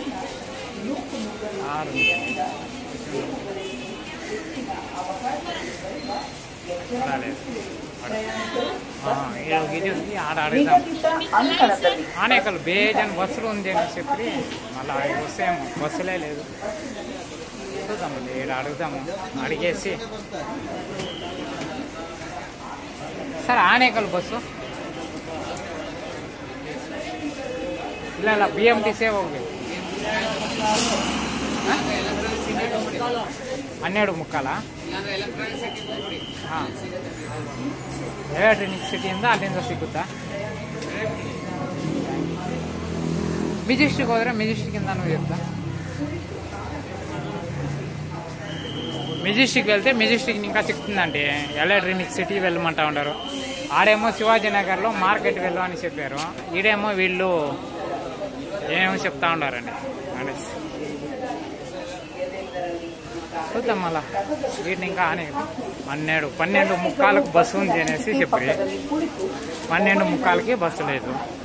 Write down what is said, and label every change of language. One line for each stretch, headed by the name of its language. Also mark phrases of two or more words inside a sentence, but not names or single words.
Telugu: 6 ఇది ఉంది. ఆడ అడుగుదాం. ఆనేకల్ బేజన్ బస్సులు ఉంది అని చెప్పి మళ్ళీ వస్తేమో బస్సులే లేదు. చూద్దామండి, ఇక్కడ అడుగుదాము. అడిగేసి
Kannada: ಸರ್ ಆನೇಕಲ್ ಬಸ್ಸು ಇಲ್ಲ BMTC ಹೋಗ್ಬೇಕು. 12:15 ಹಾಂ ಎಲೆಕ್ಟ್ರಾನಿಕ್ ಸಿಟಿಯಿಂದ ಅಲ್ಲಿಂದ ಸಿಗುತ್ತಾ? ಮೆಜೆಸ್ಟಿಕ್ ಹೋದರೆ ಮೆಜೆಸ್ಟಿಕ್ಕಿಂದನೂ ಇರುತ್ತಾ?
Telugu: మెజెస్టిక్ వెళ్తే మెజెస్టిక్ ఇంకా సిక్తుందండి. ఎలక్ట్రానిక్ సిటీ వెళ్ళమంటా ఉంటారు. ఆడేమో శివాజీనగర్లో మార్కెట్ వెళ్ళు అని చెప్పారు. ఈడేమో వీళ్ళు ఏమేమో చెప్తా ఉన్నారండి. చూద్దాం మళ్ళా వీటిని ఇంకా ఆనే 12:15 బస్సు ఉంది అనేసి చెప్పి 12:15 బస్సు లేదు.